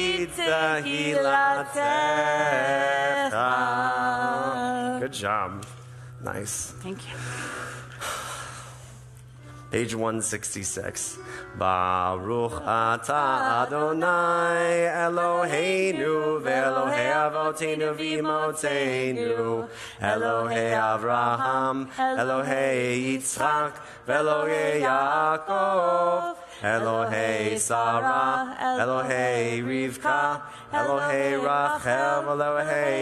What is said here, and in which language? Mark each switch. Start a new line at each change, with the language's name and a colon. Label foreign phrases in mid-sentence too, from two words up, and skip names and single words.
Hebrew: tehilatecha.
English: Good job. Nice. Thank you. Page 166.
Hebrew: ברוך אתה אדוני אלוהינו ואלוהי אבותינו ואמותינו אלוהי אברהם אלוהי יצחק ואלוהי יעקב אלוהי שרה אלוהי רבקה אלוהי רחל אלוהי